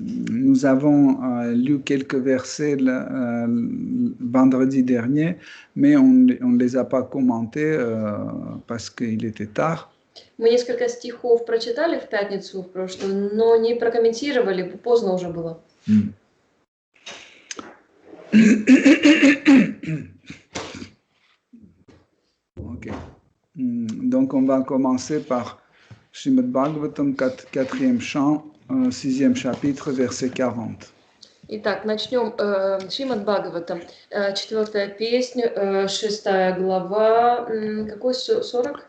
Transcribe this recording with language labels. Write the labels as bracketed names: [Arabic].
[French] nous avons lu quelques versets vendredi dernier, mais on ne les a pas commentés parce qu'il était tard. [Russian] Мы несколько стихов прочитали в пятницу в прошлую, но не прокомментировали, поздно уже было. Ok. [French] Donc on va commencer par Srimad Bhagavatam, 4e chant, 6e chapitre, verset 40. [Russian] Итак, начнем Шримад Бхагаватам, 4-я песня, 6 глава, какой 40?